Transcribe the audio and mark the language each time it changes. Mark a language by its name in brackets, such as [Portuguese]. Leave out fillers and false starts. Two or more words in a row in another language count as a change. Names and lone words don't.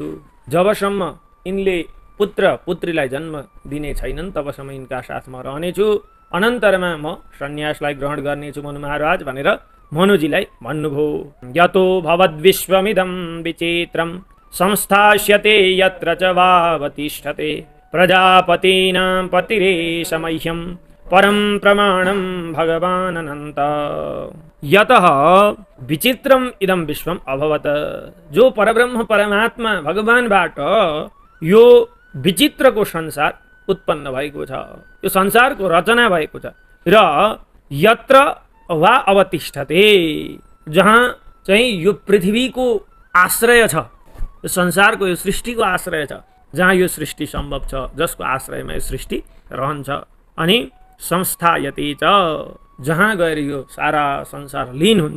[Nepali] जबसम्म यिनले पुत्र पुत्रीलाई जन्म दिने छैनन् तबसम्म यिनका साथमा रहनेछु। अनन्तरमा म सन्यासलाई ग्रहण गर्नेछु मनु महाराज भनेर मनुजीलाई भन्नुभयो। [Sanskrit] यतो भवद्विश्वमिदं विचित्रं संस्थास्यते यत्र च वावतिष्ठते प्रजापतीनां पतिरेष मह्यं परं प्रमाणं भगवान् अनन्त। यतः विचित्रम इदं विश्वम अभवत्। [Nepali] जो परब्रह्म परमात्मा भगवानबाट यो विचित्रको संसार उत्पन्न भएको छ, यो संसारको रचना भएको छ र [Sanskrit] यत्र वा अवतिष्ठते [Nepali] जहाँ चाहिँ यो पृथ्वीको आश्रय छ, यो संसारको यो सृष्टिको आश्रय छ, जहाँ यो सृष्टि सम्भव छ, जसको आश्रयमा यो सृष्टि रहन्छ। अनि [Sanskrit] संस्थायते च [Nepali] जहाँ गएर यो सारा संसार लीन हुन्छ।